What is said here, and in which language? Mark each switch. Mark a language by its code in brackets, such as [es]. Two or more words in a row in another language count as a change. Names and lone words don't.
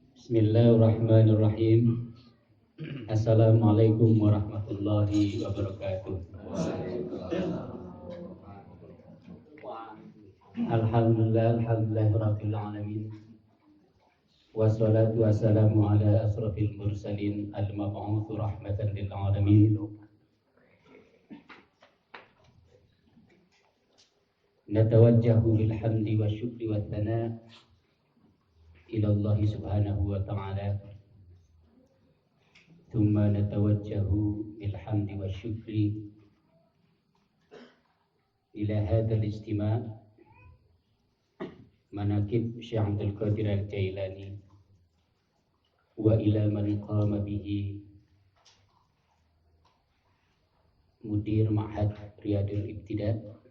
[ar] بسم الله الرحمن الرحيم السلام عليكم ورحمة الله وبركاته. الحمد لله رب العالمين. والصلاة والسلام على أشرف المرسلين المبعوث رحمة للعالمين. نتوجه بالحمد والشكر والثناء إلى الله سبحانه وتعالى. ثم نتوجه بالحمد والشكر إلى هذا الاستماع مناقب Syekh Abdul Qadir Al-Jailani وإلى من قام به مدير معهد Riyadul Ibtida'.